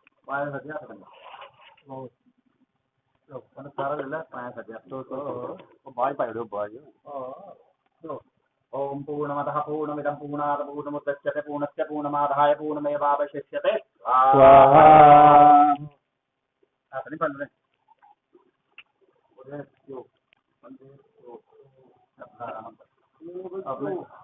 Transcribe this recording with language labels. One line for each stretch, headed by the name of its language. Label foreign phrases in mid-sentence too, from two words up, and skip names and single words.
Sanskrit: Om Purnamadaha Purnamidam Purnada Purnamudachyate Purnasya Purnamadhaya Purnamevavashishyate Swaha.
Malay: Apa ni pandai? Boleh yo. Pandai yo. Apa ni?